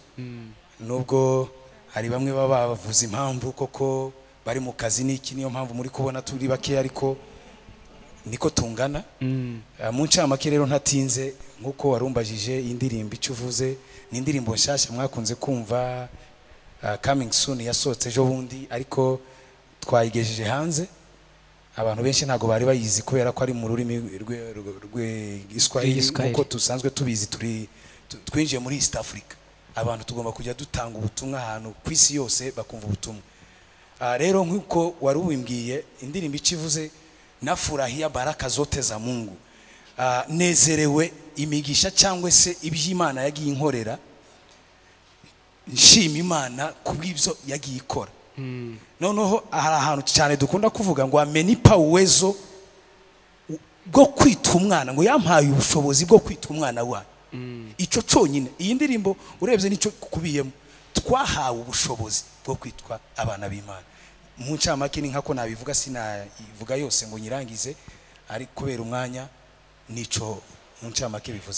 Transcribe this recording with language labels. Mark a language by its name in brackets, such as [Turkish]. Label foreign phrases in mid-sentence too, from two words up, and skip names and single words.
[Kinyarwanda] Nubwo hari bamwe baba bavuza impamvu koko bari mu kazi n'iki, niyo mpamvu muri kubona turi bake, ariko niko tungana. Mu ncamake rero ntatinze, nkuko warumbajije indirimbo icyo uvuze ni indirimbo nshyashya mwakunze kumva, [English] coming soon, [Kinyarwanda] yasohotse ejo bundi, ariko twayigejeje hanze. Abantu benshi ntago bari bayizi kubera ko ari mu rurimi rw'Igiswahili, nkuko tusanzwe tubizi. Twinjiye muri East Africa, abantu tugomba kujya dutanga ubutumwa ahantu ku isi yose bakumva ubutumwa. Rero nkuko wari ubimbwiye, indirimbo ikivuze [Swahili] nafurahia baraka zote za Mungu, [Kinyarwanda] nezerewe imigisha cyangwa se iby'Imana yagiye inkorera, nshima Imana kubw'ibyo yagiye ikora. Noneho hari ahantu cyane dukunda kuvuga ngo [Swahili] amenipa uwezo [Kinyarwanda] bwo kwita umwana, ngo yampaye ubushobozi bwo kwita umwana wa. Ico cyonyine iyi ndirimbo urebye nicyo kubiyemo, twahawe ubushobozi bwo kwitwa abana b'Imana. Mu ncamake ni nkako nabivuga, sinayivuga yose ngo nyirangize, ari kubera umwanya nico mu ncamake bivuze.